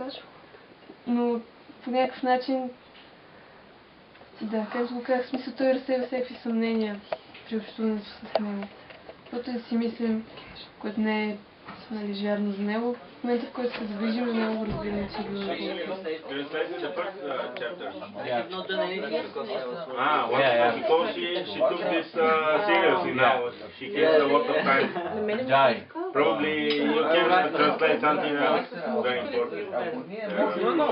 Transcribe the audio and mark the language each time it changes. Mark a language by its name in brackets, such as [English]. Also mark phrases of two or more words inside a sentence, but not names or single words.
[Bulgarian] Но по някакъв начин, да, как го казах, в смисъл той разсева всякакви съмнения при общуването с него. Каквото да си мислим, което не е нали, вярно за него, в момента в който се задвижим на него, разбираме, че е било [English] Because she took this seriously now. She gives a lot of time. Probably you can translate something else very important. No.